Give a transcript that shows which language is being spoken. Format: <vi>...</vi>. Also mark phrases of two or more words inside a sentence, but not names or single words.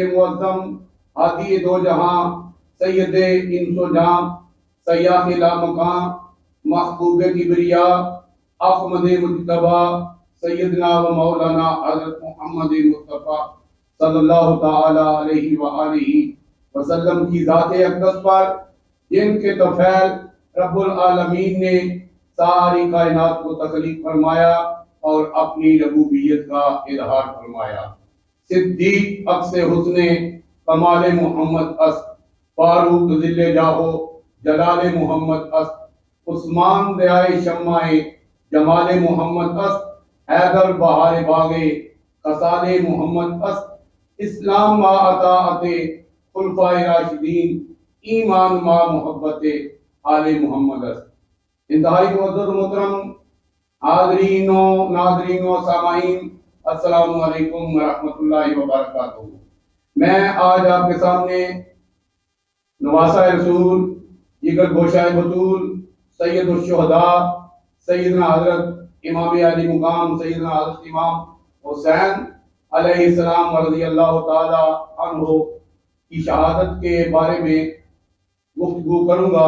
<ur>معظم ہادی دو جہاں سید انس و جاں سیاح لا مقام محبوب کبریا احمد مجتبی سیدنا و مولانا حضرت محمد مصطفیٰ</ur> <ar>صلی اللہ تعالی علیہ وآلہ وسلم</ar> <ur>کی ذات اقدس پر جن کے طفیل رب العالمین نے ساری کائنات کو تخلیق فرمایا اور اپنی ربوبیت کا اظہار فرمایا.</ur> <fa>صدیق عکس حسن کمال محمد است، فاروق ذل جاہو جلال محمد است، عثمان دیائے شمع جمال محمد است، حیدر بہار باغے خصال محمد است، اسلام ما اطاعت خلفائے راشدین، ایمان ما محبت آل محمد است.</fa> <ur>انتہائی معزز محترم حاضرین و ناظرین و سامعین،</ur> <ar>السلام علیکم ورحمۃ اللہ وبرکاتہ.</ar> <ur>میں آج آپ کے سامنے نواسہ رسول جگر گوشہ بطول سید الشہداء سیدنا حضرت امام علی مقام سیدنا حضرت امام حسین</ur> <ar>علیہ السلام رضی اللہ تعالی عنہ</ar> <ur>کی شہادت کے بارے میں گفتگو کروں گا.</ur>